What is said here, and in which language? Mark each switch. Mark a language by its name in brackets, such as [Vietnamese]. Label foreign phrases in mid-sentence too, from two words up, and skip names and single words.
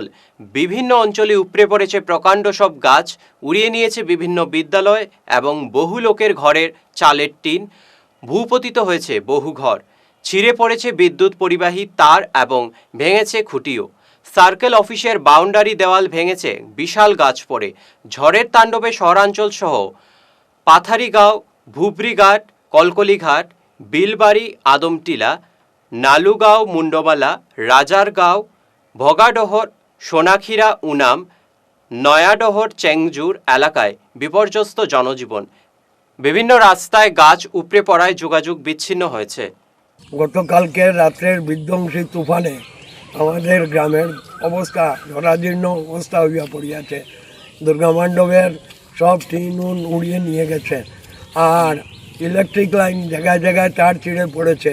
[Bangla] বিভিন্ন অঞ্চলে উপড়ে পড়েছে প্রকাণ্ড সব গাছ, উড়িয়ে নিয়েছে বিভিন্ন বিদ্যালয় এবং বহু লোকের ঘরের চালের টিন। ভূপতিত হয়েছে বহু ঘর, ছিঁড়ে পড়েছে বিদ্যুৎ পরিবাহী তার এবং ভেঙেছে খুঁটিও। [English] circle officer boundary [Bangla] দেওয়াল ভেঙেছে বিশাল গাছ পড়ে। ঝড়ের তাণ্ডবে শহরাঞ্চল সহ পাথারিগাঁও, ভুবরিঘাট, কলকলিঘাট, বিলবাড়ি, আদমটিলা, নালুগাঁও, মুন্ডমালা, রাজারগাঁও, ভগাডহর, সোনাক্ষীরা, উনাম, নয়াডহর, চেংজুর এলাকায় বিপর্যস্ত জনজীবন। বিভিন্ন রাস্তায় গাছ উপড়ে পড়ায় যোগাযোগ বিচ্ছিন্ন হয়েছে। গতকালকে রাত্রের বিধ্বংসী তুফানে আমাদের গ্রামের অবস্থা জরাজীর্ণ অবস্থা হইয়া পড়িয়াছে। দুর্গা মণ্ডপের সব টিন উড়িয়ে নিয়ে গেছে, আর [English] electric line [Bangla] জায়গায় জায়গায় তার ছিঁড়ে পড়েছে।